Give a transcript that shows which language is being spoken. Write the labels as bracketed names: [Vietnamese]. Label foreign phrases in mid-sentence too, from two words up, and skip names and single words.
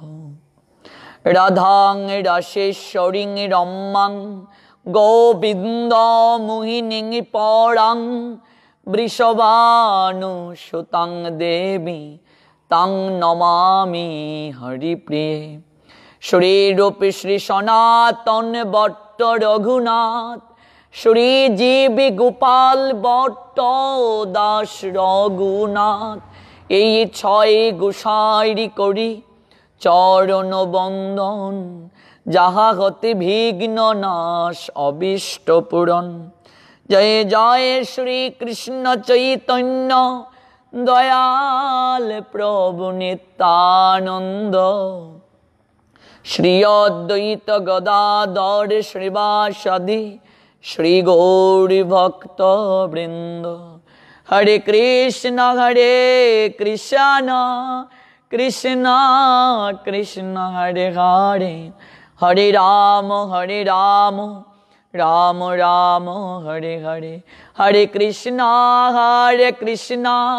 [Sanskrit] राधां रासेश्वरीं रम्यां गोविन्दमोहिनीं परां वृषभानुसुतां देवी तां नमामि हरिप्रिये। [Bangla] श्रीरूप श्री सनातन भट्ट रघुनाथ श्री जीवी गोपाल भट्ट दास रघुनाथ এই ছয় গোসাইরি করি চরণ বন্দন যাহা হতে বিঘ্ন নাশ অবিষ্ট পূরণ। জয় জয় শ্রী কৃষ্ণ চৈতন্য দয়াল প্রভু নিত্যানন্দ श्री अद्वैत गदाधर श्रीवासादि श्री गौरी भक्त वृंद। [Sanskrit] हरे कृष्ण कृष्ण कृष्ण हरे हरे हरे राम राम राम हरे हरे, हरे कृष्णा कृष्णा